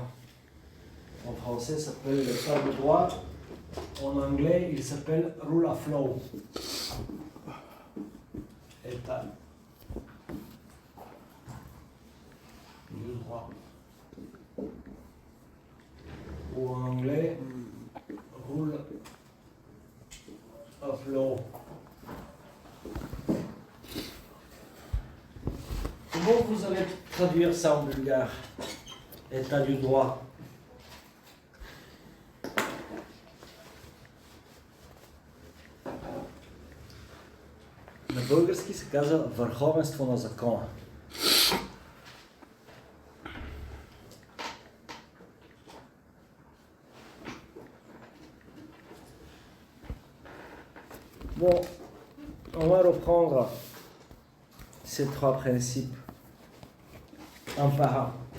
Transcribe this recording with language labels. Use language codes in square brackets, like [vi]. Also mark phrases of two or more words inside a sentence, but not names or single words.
[fr] En français, il s'appelle l'état du droit. En anglais, il s'appelle [en] rule of law. [fr] État du droit. Ou en anglais, [en] rule of law. [fr] Comment vous allez traduire ça en bulgare? État du droit. [bg] На български се казва върховенство на закона. [fr] Bon, on va reprendre ces trois principes un par un.